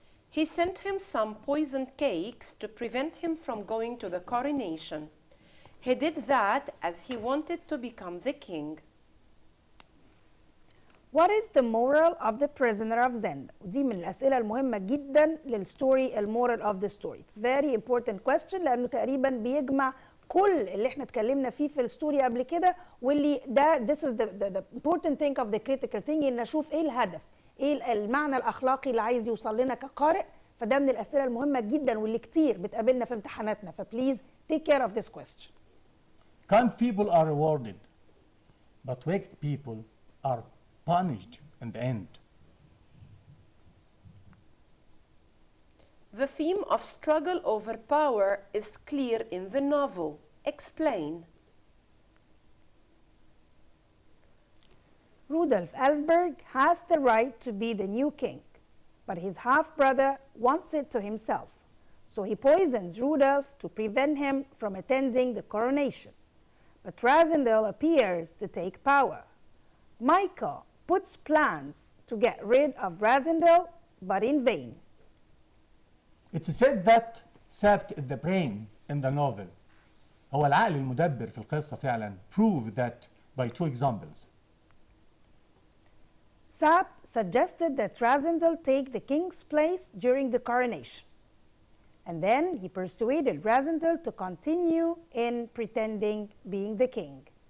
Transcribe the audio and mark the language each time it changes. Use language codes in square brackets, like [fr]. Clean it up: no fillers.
[en] He sent him some poisoned cakes to prevent him from going to the coronation. He did that as he wanted to become the king. What is the moral of the prisoner of Zend? [ar] ودي من الأسئلة المهمة جدا للستوري المورال [en] of the story. It's very important question [ar] لأنه تقريبا بيجمع كل اللي احنا اتكلمنا فيه في الستوري قبل كده، واللي ده [en] this is the important thing of the critical thinking، [ar] ان اشوف ايه الهدف، ايه المعنى الأخلاقي اللي عايز يوصل لنا كقارئ. فده من الأسئلة المهمة جدا واللي كتير بتقابلنا في امتحاناتنا، فبليز [en] take care of this question. Kind people are rewarded, but wicked people are punished in the end. The theme of struggle over power is clear in the novel. Explain. Rudolf Elfberg has the right to be the new king, but his half-brother wants it to himself. So he poisons Rudolf to prevent him from attending the coronation. But Rassendyll appears to take power. Michael puts plans to get rid of Rassendyll, but in vain. It's said that sapped the brain in the novel. [ar] هو العقل المدبر في القصة فعلا. [en] Prove that by two examples. Sapp suggested that Rassendyll take the king's place during the coronation. And then he persuaded Rassendyll to continue in pretending being the king.